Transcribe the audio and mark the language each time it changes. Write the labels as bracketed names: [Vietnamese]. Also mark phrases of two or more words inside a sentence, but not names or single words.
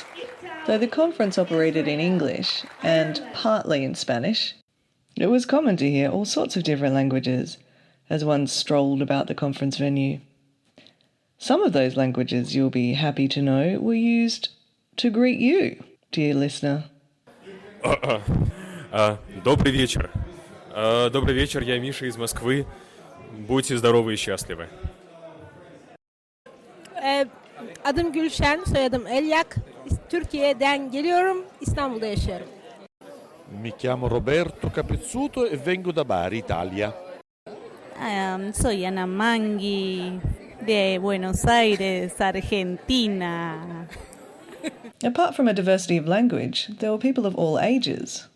[English] Though the conference operated in English and partly in Spanish, it was common to hear all sorts of different languages as one strolled about the conference venue. Some of those languages, you'll be happy to know, were used to greet you, dear listener. [Russian] Добрый вечер. Добрый вечер, я Миша из Москвы. Будьте здоровы и счастливы. [Turkish] Adım Gülşen, soyadım Elyak. Türkiye'den geliyorum, İstanbul'da yaşıyorum. [Italian] Mi chiamo Roberto Capizzuto e vengo da Bari, Italia. [Spanish] Soy Ana Mangui de Buenos Aires, Argentina. [English] Apart from a diversity of language, there were people of all ages.